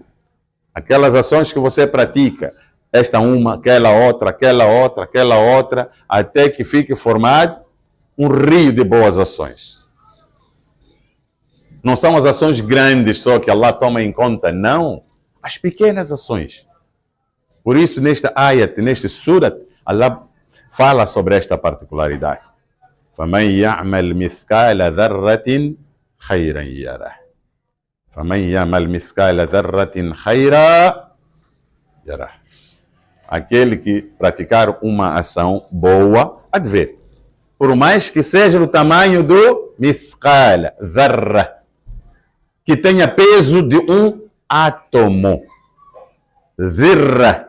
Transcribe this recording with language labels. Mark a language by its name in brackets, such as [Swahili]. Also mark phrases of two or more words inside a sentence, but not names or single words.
[Portuguese] Aquelas ações que você pratica, esta uma, aquela outra, até que fique formado um rio de boas ações. Não são as ações grandes só que Allah toma em conta, não. As pequenas ações. Por isso, nesta ayat, neste surat, Allah fala sobre esta particularidade. [Arabic] فَمَنْ يَعْمَلْ مِثْقَالَ ذَرَّةٍ خَيْرًا يَرَهُ فَمَنْ يَعْمَلْ مِثْقَالَ ذَرَّةٍ خَيْرًا يَرَهُ. [Portuguese] Aquele que praticar uma ação boa, há de ver. Por mais que seja do tamanho do [Arabic] مثقال، ذرة, [Portuguese] que tenha peso de um átomo. Zirra.